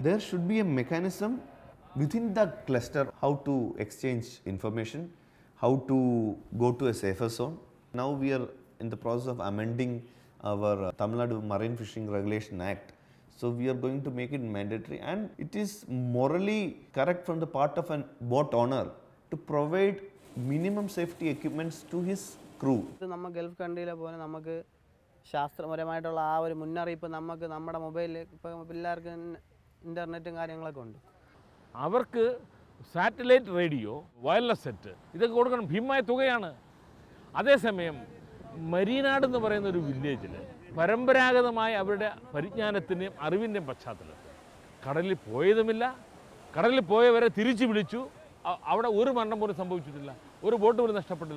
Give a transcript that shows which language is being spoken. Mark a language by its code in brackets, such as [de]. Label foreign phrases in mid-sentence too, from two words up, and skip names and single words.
[en] There should be a mechanism within the cluster how to exchange information, how to go to a safer zone. Now we are in the process of amending our Tamil Nadu Marine Fishing Regulation Act. So we are going to make it mandatory, and it is morally correct from the part of a boat owner to provide minimum safety equipments to his crew. [ta] நம்ம கல்ஃப் கண்ட்ரியில் போனால் நமக்கு [ml] ശാസ്ത്രപരമായിട്ടുള്ള ആ ഒരു മുന്നറിയിപ്പ് നമുക്ക് നമ്മുടെ മൊബൈലിൽ ഇപ്പോൾ പിള്ളേർക്ക് ഇൻ്റർനെറ്റും കാര്യങ്ങളൊക്കെ ഉണ്ട്. അവർക്ക് സാറ്റലൈറ്റ് റേഡിയോ, വയർലെസ് സെറ്റ് ഇതൊക്കെ കൊടുക്കണം, ഭീമമായ തുകയാണ്. അതേസമയം മരീനാട് എന്ന് പറയുന്ന ഒരു വില്ലേജിൽ പരമ്പരാഗതമായ അവരുടെ പരിജ്ഞാനത്തിൻ്റെയും അറിവിൻ്റെയും പശ്ചാത്തലത്തിൽ കടലിൽ പോയതുമില്ല, കടലിൽ പോയവരെ തിരിച്ചു വിളിച്ചു, അവിടെ ഒരു മരണം പോലും സംഭവിച്ചിട്ടില്ല, ഒരു ബോട്ട് പോലും നഷ്ടപ്പെട്ടില്ല.